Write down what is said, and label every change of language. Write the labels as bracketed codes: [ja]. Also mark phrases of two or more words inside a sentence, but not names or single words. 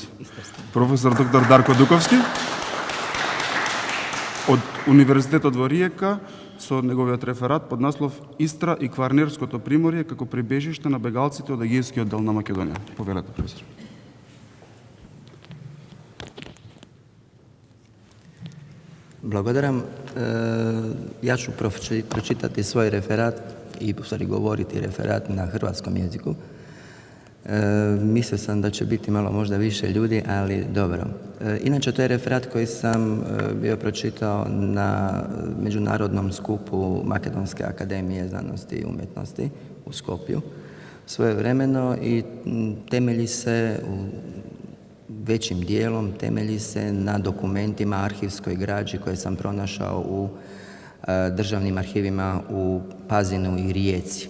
[mk] Професор доктор Дарко Дуковски од Универзитетот во Риека со неговиот реферат под наслов Истра и Кварнерското приморје како прибежиште на бегалците од Егејскиот дел на Македонија. Повелете, професор. Благодарам. [hr] Ja ću pročitati svoj referat i u stvari govoriti referat na hrvatskom jeziku. Mislio sam da će biti malo možda više ljudi, ali dobro. Inače, to je referat koji sam bio pročitao na međunarodnom skupu Makedonske akademije znanosti i umjetnosti u Skopju svojevremeno i temelji se većim dijelom na dokumentima, arhivskoj građi koje sam pronašao u državnim arhivima u Pazinu i Rijeci.